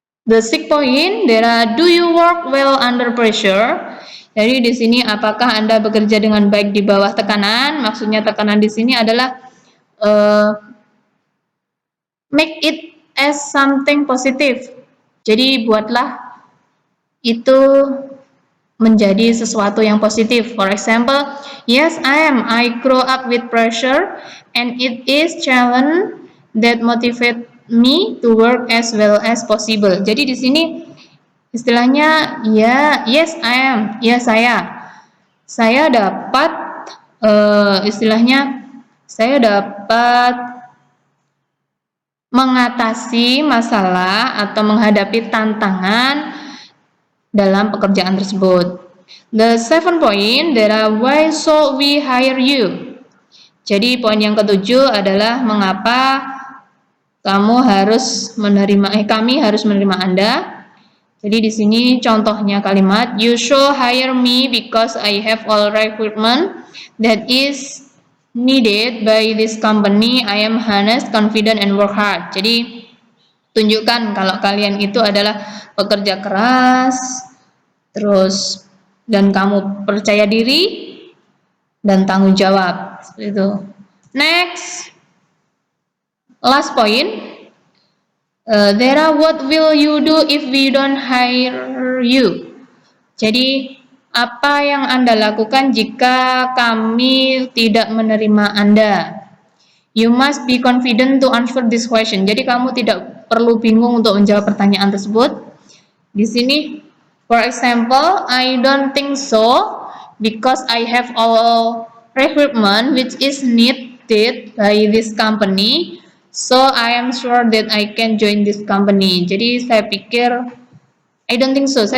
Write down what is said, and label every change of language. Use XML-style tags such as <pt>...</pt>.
<en>The 6th point, do you work well under pressure?</en> <id>Jadi di sini apakah Anda bekerja dengan baik di bawah tekanan? Maksudnya tekanan di sini adalah</id> <en>make it as something positive.</en> <id>Jadi buatlah itu menjadi sesuatu yang positif.</id> <en>For example, yes, I grow up with pressure, and it is challenge that motivate me to work as well as possible.</en> <id>Jadi di sini istilahnya ya,</id> <en>yes I am,</en> <id>ya saya dapat istilahnya saya dapat mengatasi masalah atau menghadapi tantangan dalam pekerjaan tersebut.</id> <en>The 7 point adalah why should we hire you?</en> <id>Jadi poin yang ketujuh adalah mengapa kami harus menerima Anda. Jadi di sini contohnya kalimat</id> <en>you should hire me because I have all recruitment that is needed by this company. I am honest, confident, and work hard.</en> <id>Jadi tunjukkan kalau kalian itu adalah pekerja keras, terus dan kamu percaya diri dan tanggung jawab. Seperti itu.</id> <en>Next, last point. Dera, what will you do if we don't hire you?</en> <id>Jadi apa yang Anda lakukan jika kami tidak menerima Anda?</id> <en>You must be confident to answer this question.</en> <id>Jadi kamu tidak perlu bingung untuk menjawab pertanyaan tersebut. Di sini,</id> <en>for example, I don't think so because I have all recruitment which is needed by this company. So I am sure that I can join this company.</en> <id>Jadi saya pikir</id> <en>I don't think so.</en>